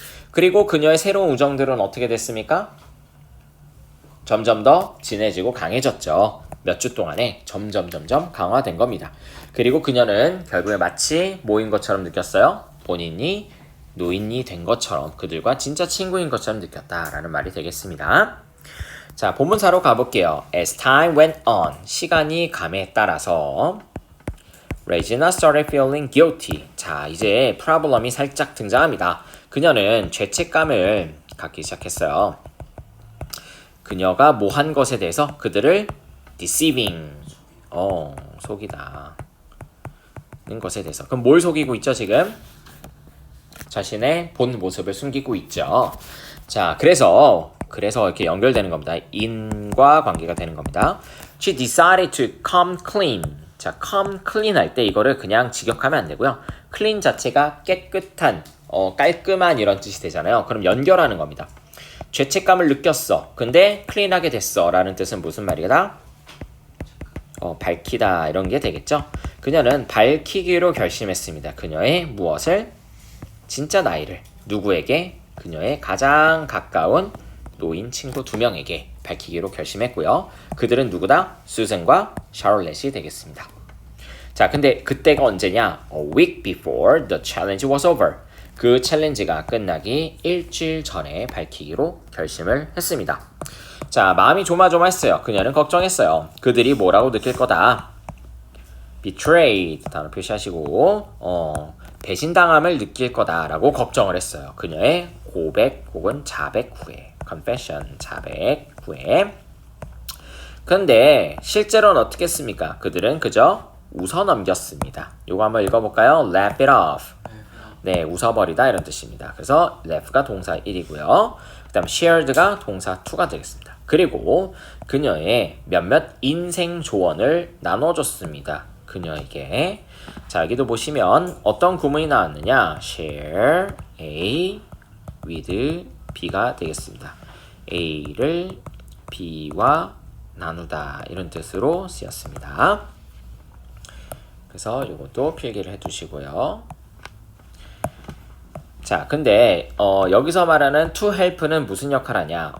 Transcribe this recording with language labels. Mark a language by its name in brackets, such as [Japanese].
[Korean] 그리고 그녀의 새로운 우정들은 어떻게 됐습니까? 점점 더 진해지고 강해졌죠. 몇 주 동안에 점점 강화된 겁니다. 그리고 그녀는 결국에 마치 뭐인 것처럼 느꼈어요? 본인이 노인이 된 것처럼 그들과 진짜 친구인 것처럼 느꼈다라는 말이 되겠습니다. 자, 본문사로 가볼게요. [English] As time went on, [Korean] 시간이 감에 따라서 [English] Regina started feeling guilty. [Korean] 자, 이제 프로블럼이 살짝 등장합니다. 그녀는 죄책감을 갖기 시작했어요. 그녀가 뭐 한 것에 대해서 그들을 deceiving, 속이다 는 것에 대해서. 그럼 뭘 속이고 있죠 지금? 자신의 본 모습을 숨기고 있죠. 자, 그래서 이렇게 연결되는 겁니다. in과 관계가 되는 겁니다. [English] She decided to come clean. [Korean] 자, come clean 할 때 이거를 그냥 직역하면 안 되고요. clean 자체가 깨끗한, 깔끔한 이런 뜻이 되잖아요. 그럼 연결하는 겁니다. 죄책감을 느꼈어. 근데 clean하게 됐어. 라는 뜻은 무슨 말이다? 밝히다 이런 게 되겠죠. 그녀는 밝히기로 결심했습니다. 그녀의 무엇을? 진짜 나이를. 누구에게? 그녀의 가장 가까운 노인 친구 2명에게 밝히기로 결심했고요. 그들은 누구다? 수잔과 샤를렛이 되겠습니다. 자, 근데 그때가 언제냐? [English] A week before the challenge was over. [Korean] 그 챌린지가 끝나기 일주일 전에 밝히기로 결심을 했습니다. 자, 마음이 조마조마했어요. 그녀는 걱정했어요. 그들이 뭐라고 느낄 거다. betrayed 단어 표시하시고 배신당함을 느낄 거다라고 걱정을 했어요. 그녀의 고백 혹은 자백 후에 confession 자백 후에. 근데 실제로는 어떻게 했습니까? 그들은 그저 웃어 넘겼습니다. 요거 한번 읽어볼까요? [English] laugh it off. [Korean] 네, 웃어버리다 이런 뜻입니다. 그래서 laugh가 동사 1이고요. 그 다음 shared가 동사 2가 되겠습니다. 그리고 그녀의 몇몇 인생 조언을 나눠줬습니다. 그녀에게. 자, 여기도 보시면 어떤 구문이 나왔느냐? [English] share A with B [Korean] 가 되겠습니다. A를 B와 나누다 이런 뜻으로 쓰였습니다. 그래서 이것도 필기를 해두시고요. 자, 근데 여기서 말하는 to help는 무슨 역할을 하냐?